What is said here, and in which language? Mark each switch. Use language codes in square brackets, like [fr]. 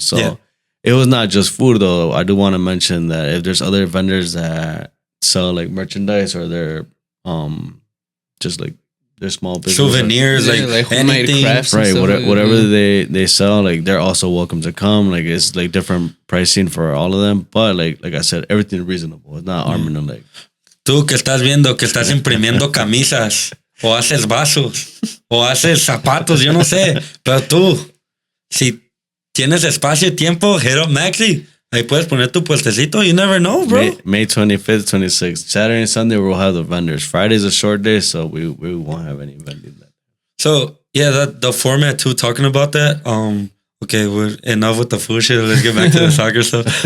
[en] So it was not just food, though. I do want to mention that if there's other vendors that sell like merchandise, or they're just like they're small business, souvenirs, like anything, crafts, right? Whatever they sell, like they're also welcome to come. Like, it's like different pricing for all of them, but like I said, everything reasonable. It's not arm and a leg. [es] Tú que estás viendo que estás imprimiendo camisas, o haces vasos, o haces zapatos, yo no sé, pero tú, si tienes espacio y tiempo, [en] hit up Maxi. [es] Ahí puedes poner tu puestecito. [en] You never know, bro. May 25th, 26th. Saturday and Sunday, we'll have the vendors. Friday's a short day, so we won't have any vendors. So, yeah, the format, too, talking about that. Okay, we're enough with the food shit. Let's get back to the soccer stuff.